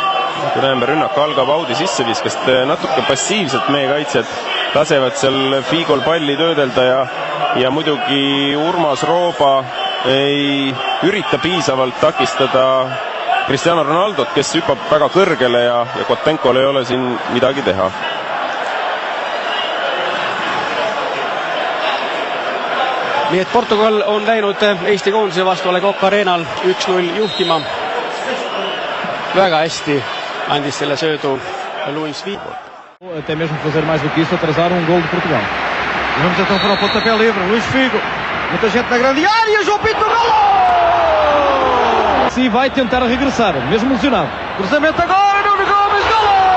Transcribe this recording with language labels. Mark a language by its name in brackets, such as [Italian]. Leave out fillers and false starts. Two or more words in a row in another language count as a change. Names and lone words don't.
[Estonian] Kui näeme, rünnak algab Audi sisseviskast, natuke passiivselt meie kaitsjad lasevad seal Figol palli töödelda ja muidugi Urmas Rooba ei ürita piisavalt takistada Cristiano Ronaldot, kes hüppab väga kõrgele ja Kotenkol ei ole siin midagi teha. Nii et Portugal on läinud Eesti koondise vastu Le Coq Arenal 1-0 juhtima. Väga hästi andis selle söödu Luis Figo. [Portuguese] Até mesmo fazer mais do que isso, atrasar gol de Portugal. E vamos então para o pontapé livre, Luis Figo. Muita gente na grande área, João Pinto, golo! Sim, vai tentar regressar, mesmo lesionado. Cruzamento agora, Nuno Gomes, golo!